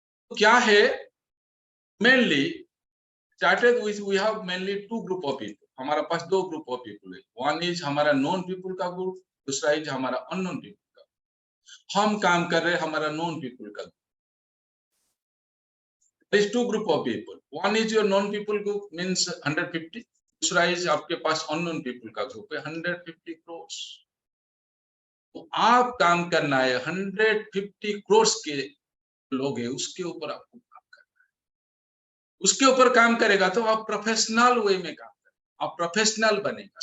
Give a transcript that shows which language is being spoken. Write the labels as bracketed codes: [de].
[hi] तो क्या है, [en] Mainly started with we have mainly two group of people. [hi] हमारा पास दो ग्रुप ऑफ पीपल है. वन इज हमारा नॉन पीपल का ग्रुप, दूसरा इज हमारा अननोन पीपल का. हम काम कर रहे हैं हमारा नॉन पीपल का. [en] There is two group of people. One is your non people group, means 150. [hi] दूसरा is आपके पास unknown people का ग्रुप है 150 crores. तो आप काम करना है 150 crores के लोग है, उसके ऊपर आपको काम करना है. उसके ऊपर काम करेगा तो आप प्रोफेशनल वे में काम करेगा, आप प्रोफेशनल बनेगा.